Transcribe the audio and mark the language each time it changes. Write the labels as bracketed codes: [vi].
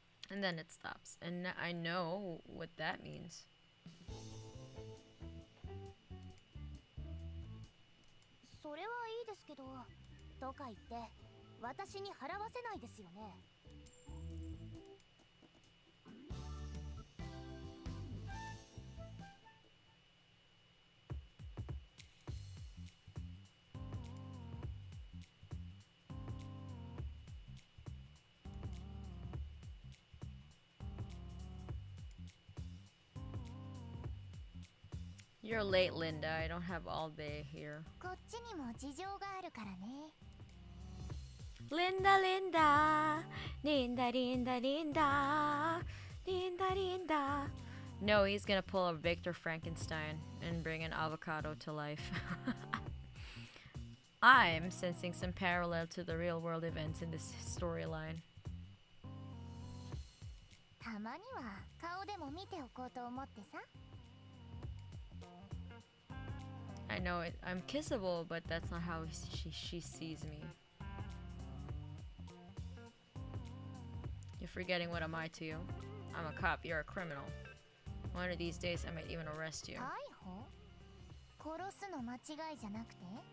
[en] And then it stops. And I know what that means. [ja] それはいいですけど、とか言って私に払わせないですよね。 [en] You're late, Linda. I don't have all day here. [ja] こっちにも事情があるからね。 [en] Linda, Linda, Linda, Linda, Linda, Linda, Linda. No, he's gonna pull a Victor Frankenstein and bring an avocado to life. I'm sensing some parallel to the real world events in this storyline. [ja] たまには顔でも見ておこうと思ってさ。 [en] I know it. I'm kissable, but that's not how she sees me. You're forgetting what am I to you? I'm a cop. You're a criminal. One of these days, I might even arrest you. [ja] 逮捕？殺すの間違いじゃなくて？